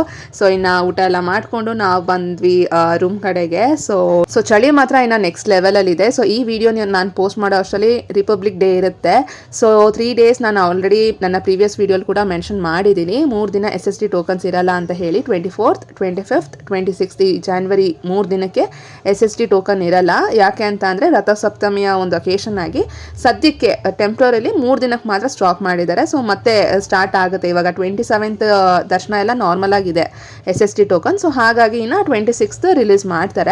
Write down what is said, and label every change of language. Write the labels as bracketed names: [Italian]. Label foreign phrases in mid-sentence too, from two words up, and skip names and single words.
[Kannada] ಸೊ ಇನ್ನು ಊಟ ಎಲ್ಲ ಮಾಡಿಕೊಂಡು ನಾವು ಬಂದ್ವಿ ರೂಮ್ ಕಡೆಗೆ. ಸೊ ಚಳಿ ಮಾತ್ರ ಇನ್ನು ನೆಕ್ಸ್ಟ್ ಲೆವೆಲಲ್ಲಿ ಇದೆ. ಸೊ ಈ ವಿಡಿಯೋ ನಾನು ಪೋಸ್ಟ್ ಮಾಡೋ ಅಷ್ಟರಲ್ಲಿ ರಿಪಬ್ಲಿಕ್ ಡೇ ಇರುತ್ತೆ. ಸೊ 3 days ನಾನು ಆಲ್ರೆಡಿ ನನ್ನ ಪ್ರೀವಿಯಸ್ ವಿಡಿಯೋಲಿ ಕೂಡ ಮೆನ್ಷನ್ ಮಾಡಿದ್ದೀನಿ. 3 ದಿನ SST ಟೋಕನ್ಸ್ ಇರಲ್ಲ ಅಂತ ಹೇಳಿ. 24th, 25th, 26th January 3 ದಿನಕ್ಕೆ SST ಟೋಕನ್ ಇರಲ್ಲ. ಯಾಕೆ ಅಂತ ಅಂದರೆ ರಥಸಪ್ತಮಿಯ ಒಂದು ಅಕೇಶನ್ ಆಗಿ ಸದ್ಯಕ್ಕೆ ಟೆಂಪ್ರರಿಲಿ 3 ದಿನಕ್ಕೆ ಮಾತ್ರ ಸ್ಟಾಪ್ ಮಾಡಿದ್ದಾರೆ. ಸೊ ಮತ್ತೆ ಸ್ಟಾರ್ಟ್ ಆಗುತ್ತೆ ಇವಾಗ 27th ದರ್ಶನ ಎಲ್ಲ ನಾರ್ಮಲ್ ಆಗಿದೆ SST ಟೋಕನ್. ಸೊ ಹಾಗಾಗಿ ಇನ್ನು 26th ರಿಲೀಸ್ ಮಾಡ್ತಾರೆ.